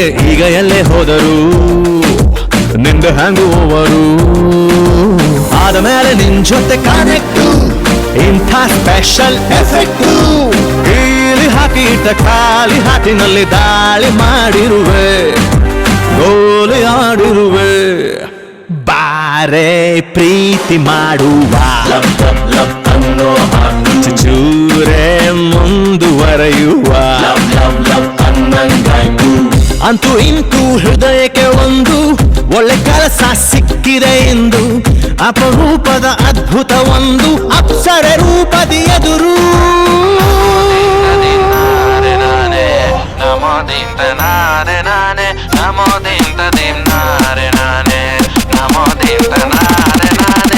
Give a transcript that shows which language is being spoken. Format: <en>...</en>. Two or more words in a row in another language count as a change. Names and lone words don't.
<kn>ಈಗ ಎಲ್ಲೇ ಹೋದರು ನಿಂದ</kn> <en>hangover</en> <kn>ಆದ ಮೇಲೆ ನಿನ್ ಜೊತೆ ಕನೆಕ್ಟು ಇಂಥ</kn> <en>special effect</en> <kn>ಹಾಕಿ ಇಟ್ಟ ಖಾಲಿ ಹಾಟಿನಲ್ಲಿ ದಾಳಿ ಮಾಡಿರುವೆ ಗೋಲಿ ಆಡಿರುವೆ ಬಾರೆ ಪ್ರೀತಿ ಮಾಡುವ ಚೂರೇ ಮುಂದುವರೆಯುವ ಅಂತೂ ಇಂತೂ ಹೃದಯಕ್ಕೆ ಒಂದು ಒಳ್ಳೆ ಕೆಲಸ ಸಿಕ್ಕಿದೆ ಎಂದು ಅಪರೂಪದ ಅದ್ಭುತ ಒಂದು ಅಪ್ಸರೆ ರೂಪದಿ ಎದುರು Namo dim tanare nane namo dim tadim nare nane namo dim tanare nane.</kn>